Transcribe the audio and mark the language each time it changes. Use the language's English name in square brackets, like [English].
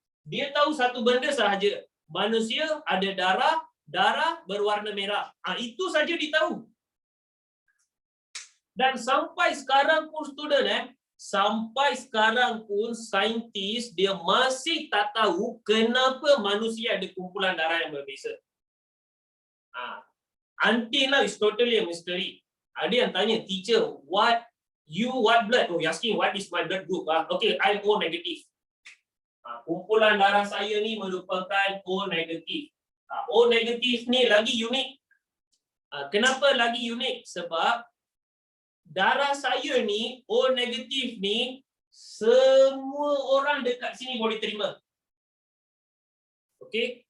[Malay] Dia tahu satu benda sahaja. Manusia ada darah berwarna merah. Itu saja dia tahu. Dan sampai sekarang pun sampai sekarang pun saintis dia masih tak tahu kenapa manusia ada kumpulan darah yang berbeza. [English] Until now it's totally a mystery. [Malay] Ada yang tanya, [English] "Teacher, what blood?" Oh, you're asking what is my blood group? Okay, I'm O negative. [Malay] Kumpulan darah saya ni merupakan O negative. O negative ni lagi unik. Kenapa lagi unik? Sebab darah saya ni, O negatif ni, semua orang dekat sini boleh terima. Okey?